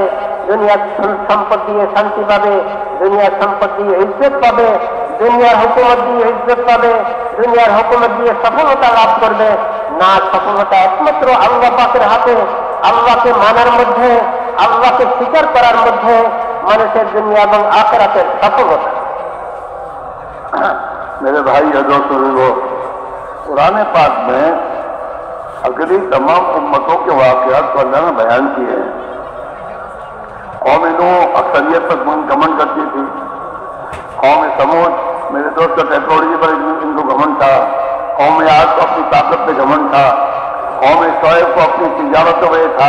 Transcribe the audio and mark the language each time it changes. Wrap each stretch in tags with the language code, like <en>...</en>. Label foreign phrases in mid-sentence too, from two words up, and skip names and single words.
<bn>দুনিয়ার সম্পদ দিয়ে শান্তি পাবে, দুনিয়ার সম্পদ দিয়ে ইজ্জত পাবে, দুনিয়ার হুকুমত দিয়ে ইজ্জত পাবে, দুনিয়ার হুকুমত দিয়ে সফলতা লাভ করবে। না, সফলতা একমাত্র আল্লাহ পাকের হাতে। আল্লাহকে মানার মধ্যে, আল্লাহকে স্বীকার করার মধ্যে মানুষের দুনিয়া এবং আখিরাতের সফলতা।</bn> <ur>میرے بھائی اور دوستوں، قرآن پاک میں اگلی تمام امتوں کے واقعات کو اللہ نے بیان کیے ہیں۔ قوم نوح اکثریت پر گھمنڈ کرتی تھی، قوم سمود، میرے دوست کا ٹیکنالوجی پر ان کو گھمنڈ تھا، قوم عاد کو اپنی طاقت پہ گھمنڈ تھا، قوم شعیب کو اپنی تجارتوں پہ تھا۔</ur>